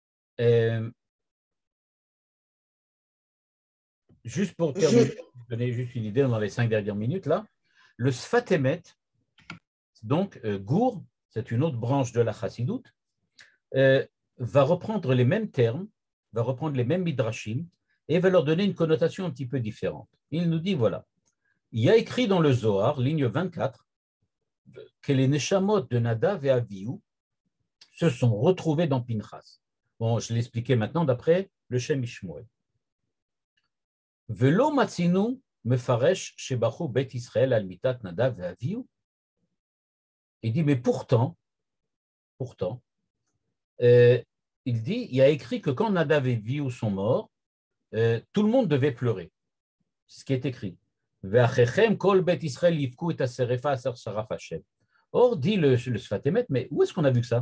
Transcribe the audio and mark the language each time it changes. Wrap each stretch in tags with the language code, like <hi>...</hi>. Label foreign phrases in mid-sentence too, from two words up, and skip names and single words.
<fr>Euh, juste pour terminer, donner juste une idée dans les 5 dernières minutes, là, le Sfat Emet, donc Gour, c'est une autre branche de la Chassidoute, va reprendre les mêmes termes, va reprendre les mêmes midrashim et va leur donner une connotation un petit peu différente. Il nous dit, voilà, il y a écrit dans le Zohar, ligne 24, que les Neshamot de Nadav et Avihu se sont retrouvés dans Pinchas. Bon, je l'expliquais maintenant d'après le Shem Ishmuel.</fr> <he>ולא מצינו מפורש שבכו בית ישראל על מיתת נדב ואביהוא.</he> <fr>Il dit, mais pourtant, il dit, il y a écrit que quand Nadav et Avihu sont morts, tout le monde devait pleurer. C'est ce qui est écrit. Or, dit le Sfat Emet, mais où est-ce qu'on a vu que ça?</fr>